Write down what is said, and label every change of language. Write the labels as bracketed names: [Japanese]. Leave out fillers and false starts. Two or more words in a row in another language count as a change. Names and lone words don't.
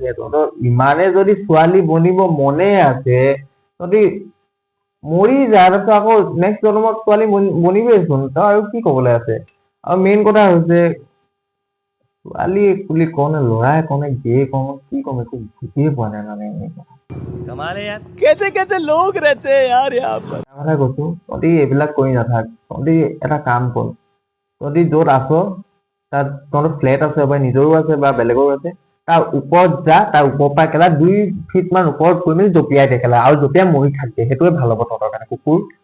[Assamese] তহঁতৰ ইমানে যদি ছোৱালী বনিব মনে আছে, তহঁতি মৰি যা, তাৰপিছত আকৌ নেক্সট জন্মত ছোৱালী বনিবেইচোন, তই আৰু কি কবলৈ আছে? আৰু মেইন কথা হৈছে, ছোৱালী বুলি কওঁ নে, ল'ৰাই কওঁ নে, গে কওঁ, কি কম, একো বুজিয়ে পোৱা নাই [Hindi] कमाल है यार, कैसे लोग रहते हैं यार यहाँ पर। [Assamese] কথা কৈছো, তহঁতি এইবিলাক কৰি নাথাক। তহঁতি এটা কাম কৰ, তহঁতি য'ত আছ তাত তহঁতৰ ফ্লেট আছে বা নিজৰো আছে বা বেলেগৰো আছে, তাৰ ওপৰত যা, তাৰ ওপৰৰ পৰা একেবাৰে 2 ফিট মান ওপৰত গৈ মেলি জঁপিয়াই থাকে আৰু জঁপিয়াই মৰি থাকে, সেইটোৱে ভাল হ'ব তহঁতৰ কাৰণে কুকুৰ।